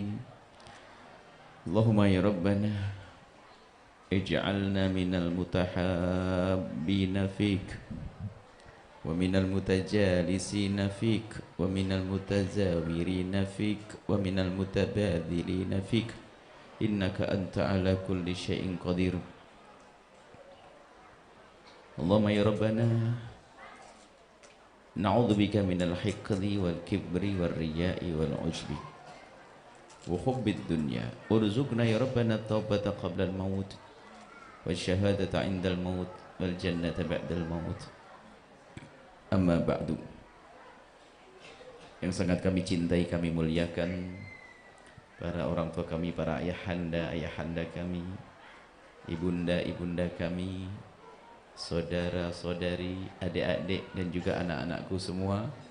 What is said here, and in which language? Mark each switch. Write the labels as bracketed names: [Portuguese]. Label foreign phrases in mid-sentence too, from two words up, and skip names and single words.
[Arabic] اللهم يا ربنا اجعلنا من المتحابين فيك ومن المتجالسين فيك ومن المتزاورين فيك ومن المتبادلين فيك إنك أنت على كل شيء قدير. اللهم يا ربنا نعوذ بك من الحقد والكبر والرياء والعجب وحب الدنيا. ارزقنا يا ربنا توبة قبل الموت والشهادة عند الموت والجنة بعد الموت. أما بعد. [Indonesian] Yang sangat kami cintai, kami muliakan para orang tua kami, para ayahanda kami, ibunda kami, saudara-saudari, adik-adik dan juga anak-anakku semua.